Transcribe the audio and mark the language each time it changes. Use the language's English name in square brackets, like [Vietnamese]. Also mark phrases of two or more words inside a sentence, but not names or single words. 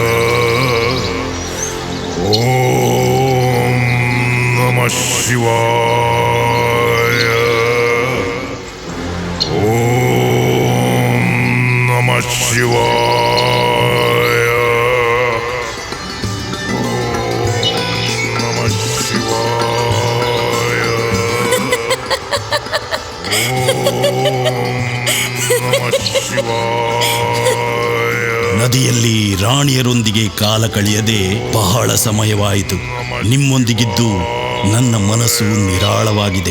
[Sanskrit] ಓಂ ನಮಃ ಶಿವಾಯ. ಓಂ ನಮಃ ಶಿವಾಯ. ಓಂ ನಮಃ ಶಿವಾಯ. [Kannada] ನದಿಯಲ್ಲಿ ರಾಣಿಯರೊಂದಿಗೆ ಕಾಲ ಕಳೆಯದೆ ಬಹಳ ಸಮಯವಾಯಿತು. ನಿಮ್ಮೊಂದಿಗಿದ್ದು ನನ್ನ ಮನಸ್ಸು ನಿರಾಳವಾಗಿದೆ.